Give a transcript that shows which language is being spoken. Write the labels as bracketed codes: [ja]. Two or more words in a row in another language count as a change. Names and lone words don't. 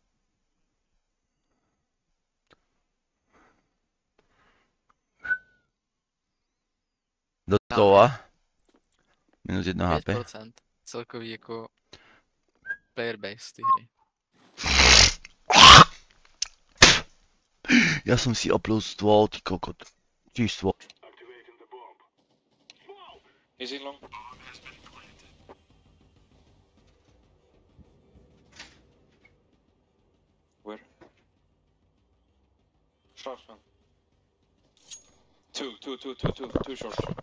[sk] Do toho. Minus 1 HP. 5% celkový jako [en] player base [sk] ty hry. Ja som si oplul stôl, ty kokot. Čiž stôl. [en] Is it long? Where? Short one. Two short.